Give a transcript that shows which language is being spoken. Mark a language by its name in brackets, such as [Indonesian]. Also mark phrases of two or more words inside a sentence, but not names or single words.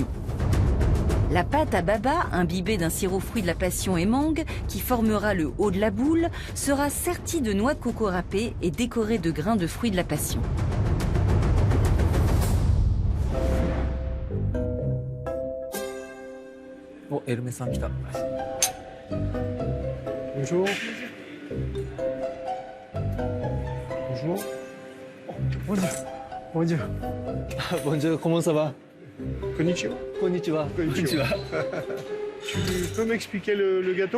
[French] La pâte à baba, imbibée d'un sirop fruit de la passion et mangue, qui formera le haut de la boule, sera sertie de noix de coco râpées et décorée de grains de fruits de la passion. Oh, [Japanese] Hermès-san来た。 [French] Bonjour. Bonjour. Bonjour. Bonjour. Bonjour, comment ça va? Konnichiwa. Konnichiwa. Konnichiwa. Tu peux m'expliquer le gâteau?